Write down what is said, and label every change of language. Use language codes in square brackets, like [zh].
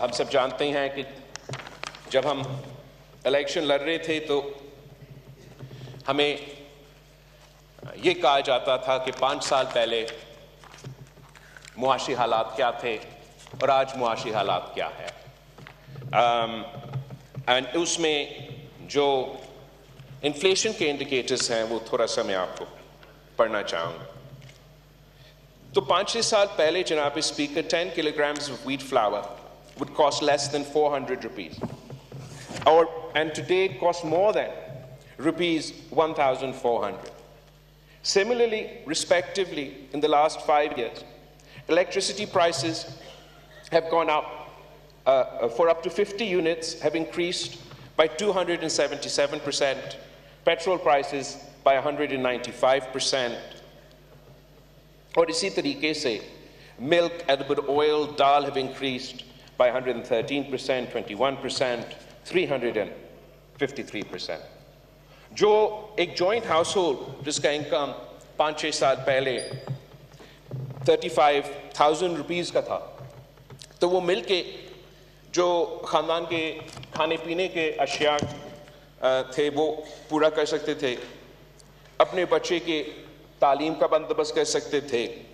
[ur] ہم سب جانتے ہیں کہ جب ہم الیکشن لڑ رہے تھے تو ہمیں یہ کہا جاتا تھا کہ 5 سال پہلے معاشی حالات کیا تھے اور آج معاشی حالات کیا ہے. اس میں جو انفلیشن کے انڈیکیٹرز ہیں وہ تھوڑا سا میں آپ کو پڑھنا چاہوں گا. تو 5-6 سال پہلے جناب speaker [en] 10 kilograms of wheat flour would cost less than 400 rupees. And today it costs more than rupees 1,400. Similarly, respectively, in the last 5 years, electricity prices have gone up for up to 50 units have increased by 277%, petrol prices by 195%. [ur] اور اسی طریقے سے [en] milk, edible oil, dal have increased by 113%, 21%, 353%. [ur] جو ایک joint house hold جس کا income 5-6 سال پہلے 35,000 روپیز کا تھا تو وہ مل کے جو خاندان کے کھانے پینے کے اشیاء تھے وہ پورا کر سکتے تھے, اپنے بچے کے تعلیم کا بندوبست کر سکتے تھے,